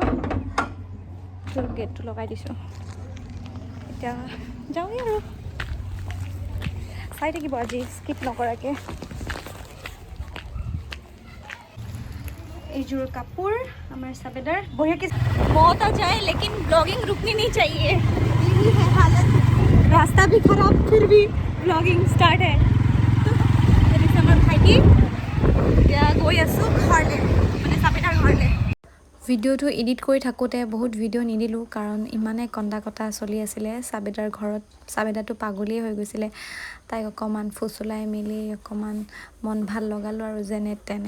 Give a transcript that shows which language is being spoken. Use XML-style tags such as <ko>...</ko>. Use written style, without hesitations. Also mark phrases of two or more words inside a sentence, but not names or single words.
<as>গেটটো লগাই দিছোঁ, এতিয়া যাওঁগৈ আৰু। চাই থাকিব আজি স্কিপ নকৰাকৈ। এইযোৰ কাপোৰ আমাৰ চাবেদাৰ বঢ়িয়াকে।</as> <hi>बहुत आ जाए लेकिन ब्लॉगिंग रुकनी नहीं चाहिए। यही है हालत, रास्ता भी खराब फिर भी ब्लॉगिंग स्टार्ट है।</hi> <as>আমাৰ ভাইটি এতিয়া গৈ আছোঁ ঘৰলৈ, মানে চাবেদাৰ ঘৰলৈ। ভিডিঅ'টো এডিট কৰি থাকোঁতে বহুত ভিডিঅ' নিদিলোঁ, কাৰণ ইমানেই কন্দা কটা চলি আছিলে চাবেদাৰ ঘৰত। চাবেদাটো পাগলীয়ে হৈ গৈছিলে। তাইক অকণমান ফুচুলাই মেলি অকণমান মন ভাল লগালোঁ আৰু যেনে তেনে।</as>